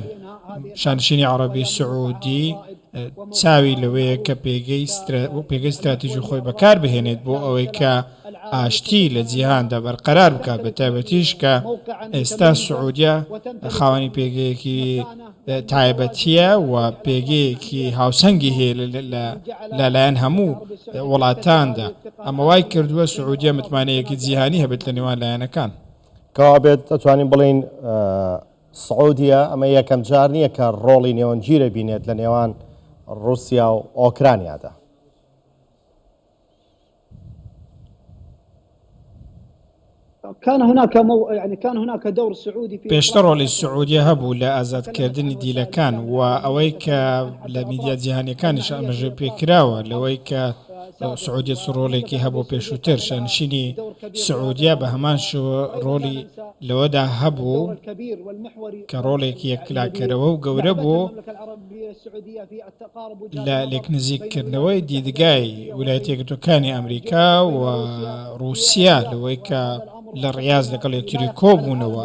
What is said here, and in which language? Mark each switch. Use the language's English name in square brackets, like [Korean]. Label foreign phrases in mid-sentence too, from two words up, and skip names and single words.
[Central Kurdish] شانشینی عەرەبی سعودی چاوی لەوەیە کە پێگەی استراتیژی خۆی بەکار بهێنێت بۆ ئەوەی کە ئاشتی لە جیهاندا بەرقەرار بکات، بە تایبەتیش کە ئێستا سعودیە خاوەنی پێگەیەکی تایبەتیە و پێگەیەکی هاوسەنگی هەیە لەلایەن هەموو وڵاتاندا. ئەمە وای کردووە سعودیە متمانەیەکی جیهانی هەبێت لە نێوان لایەنەکان. کەوا بێت دەتوانین بڵین سعودیە ئەمە یەکەم جار نییە کە ڕۆڵی نێوەنگیرە بینێت لە نێوان رووسیا و ئۆکرانیادا. [Arabic] كان هناك دور سعودي في [Central Kurdish] پێشتر ڕۆڵی سعودیە هەبوو لە ئازادکردنی دیلەکان و ئەوەی کە لە میدیا جیهانیەکانیش ئەمەژە پێکراوە لەوەی کە سعودیە ڕۆڵێکی هەبوو پێشووتر. شانشینی سعودیە بە هەمان شێوە ڕۆڵی لەوەدا هەبوو کە ڕۆڵێکی یەکلاکەرەوە و گەورە بوو لە لێکنزیکردنەوەی دیدگای ویلایەتە یەکگرتووەکانی ئەمریکا و رووسیا لەوەی کە لە ڕیاض لەگەڵ یەکتری کۆبوونەوە.